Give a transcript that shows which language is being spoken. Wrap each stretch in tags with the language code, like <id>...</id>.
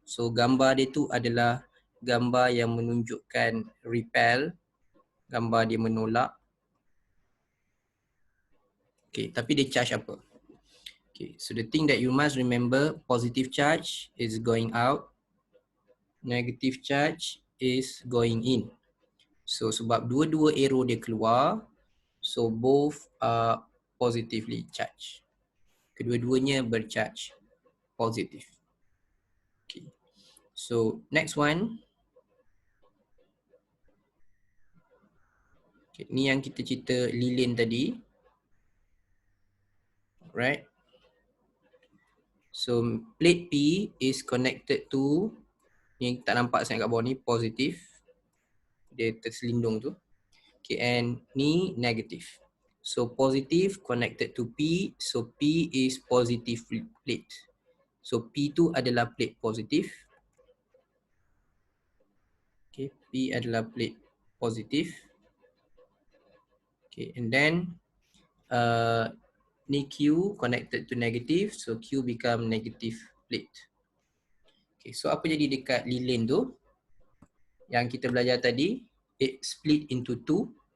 <ms>So gambar dia tu adalah gambar yang menunjukkan repel, gambar dia menolak. Okay, tapi dia charge apa?</ms> <en>Okay, so the thing that you must remember, positive charge is going out, negative charge is going in. So</en> <ms>sebab dua-dua arrow dia keluar,</ms> <en>so both are positively charged.</en> <ms>Kedua-duanya bercharge positif. Okay.</ms> <en>So next one.</en> <ms>Okay, ni yang kita cerita lilin tadi.</ms> <en>Right. So plate P is connected to,</en> <ms>ni tak nampak sangat kat bawah ni,</ms> <en>positive.</en> <ms>Dia terselindung tu. Okay, and ni negative.</ms> <en>So positive connected to P. So P is positive plate.</en> <ms>So P tu adalah plate positive. Okay, P adalah plate positive.</ms> <en>Okay, and then ni Q connected to negative. So Q become negative plate.</en> <ms>Okay, so apa jadi dekat lilin tu? Yang kita belajar tadi,</ms> <en>it split into two.</en>